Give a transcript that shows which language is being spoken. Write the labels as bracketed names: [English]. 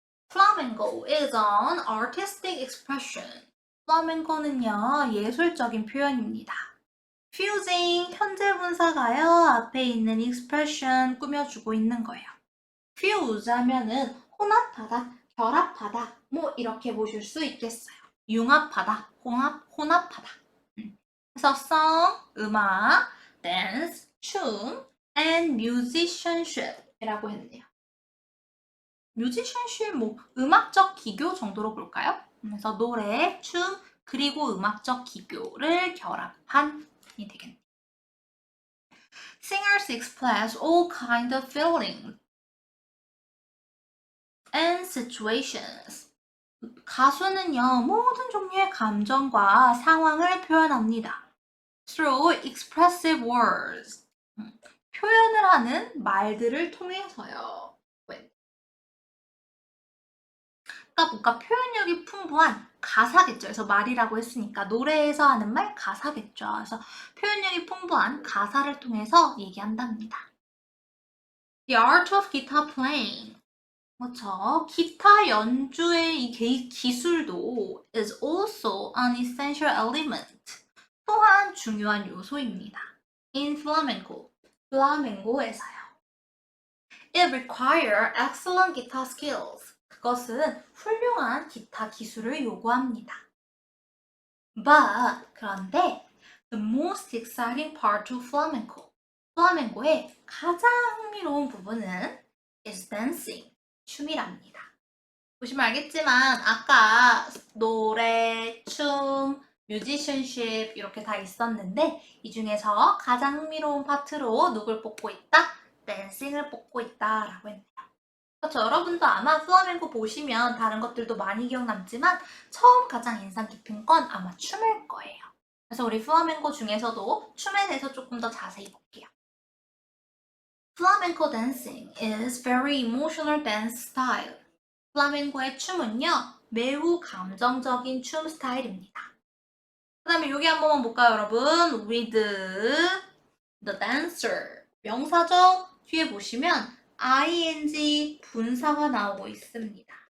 [English] Flamenco is an artistic expression. [Korean] 플라멩코는요, 예술적인 표현입니다. fusing, 현재 분사가요, 앞에 있는 expression 꾸며주고 있는 거예요. fuse 하면은 혼합하다, 결합하다, 뭐 이렇게 보실 수 있겠어요. 융합하다, 혼합하다. 그래서 song, 음악, dance, 춤, and musicianship 이라고 했네요. musicianship, 뭐 음악적 기교 정도로 볼까요? 그래서 노래, 춤, 그리고 음악적 기교를 결합한 이 되겠네요. [English] Singers express all kinds of feelings and situations. [Korean] 가수는요, 모든 종류의 감정과 상황을 표현합니다. [English] Through expressive words. [Korean] 표현을 하는 말들을 통해서요. 그러니까 뭔가 표현력이 풍부한 가사겠죠. 그래서 말이라고 했으니까 노래에서 하는 말 가사겠죠. 그래서 표현력이 풍부한 가사를 통해서 얘기한답니다. [English] The art of guitar playing. [Korean] 그렇죠. 기타 연주의 이 기술도 [English] is also an essential element. [Korean] 또한 중요한 요소입니다. [English] In flamenco. [Korean] 플라멩고에서요. [English] It requires excellent guitar skills. [Korean] 그것은 훌륭한 기타 기술을 요구합니다. [English] But, 그런데 the most exciting part of flamenco. [Korean] 플라멩고의 가장 흥미로운 부분은 [English] is dancing. [Korean] 춤이랍니다. 보시면 알겠지만 아까 노래, 춤, 뮤지션십 이렇게 다 있었는데 이 중에서 가장 흥미로운 파트로 누굴 뽑고 있다? 댄싱을 뽑고 있다라고 했네요. 그렇죠. 여러분도 아마 플라멩코 보시면 다른 것들도 많이 기억 남지만 처음 가장 인상 깊은 건 아마 춤일 거예요. 그래서 우리 플라멩코 중에서도 춤에 대해서 조금 더 자세히 볼게요. [English] Flamenco dancing is very emotional dance style. [Korean] 플라멩코의 춤은요, 매우 감정적인 춤 스타일입니다. 그 다음에 여기 한 번만 볼까요, 여러분? [English] With the dancer. 명사죠? [Korean] 뒤에 보시면 ing 분사가 나오고 있습니다.